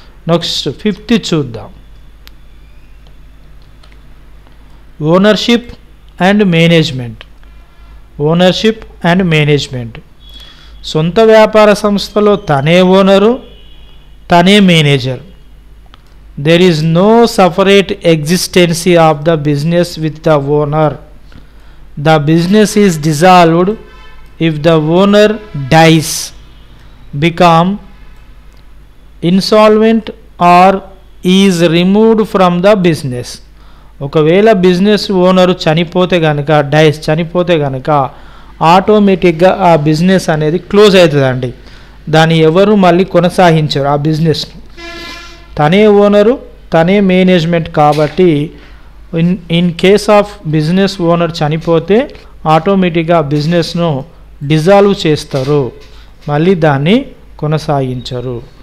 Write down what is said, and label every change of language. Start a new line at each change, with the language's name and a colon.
Telugu: Next 5th చూద్దాం.
English: Ownership and management. Ownership and management.
Telugu: సొంత వ్యాపార సంస్థలో తనే ఓనరు, తనే manager.
English: There is no separate existency of the business with the owner. The business is dissolved if the owner dies, become insolvent or is removed from the business.
Telugu: ఒకవేళ business owner చనిపోతే కనుక, చనిపోతే కనుక ఆటోమేటిక్గా ఆ business అనేది close అవుతుందండి. దాన్ని ఎవరు మళ్ళీ కొనసాగించరు ఆ బిజినెస్ని. తనే ఓనరు, తనే మేనేజ్మెంట్ కాబట్టి
English: in case of business owner
Telugu: చనిపోతే ఆటోమేటిక్గా బిజినెస్ను డిజాల్వ్ చేస్తారు, మళ్ళీ దాన్ని కొనసాగించరు.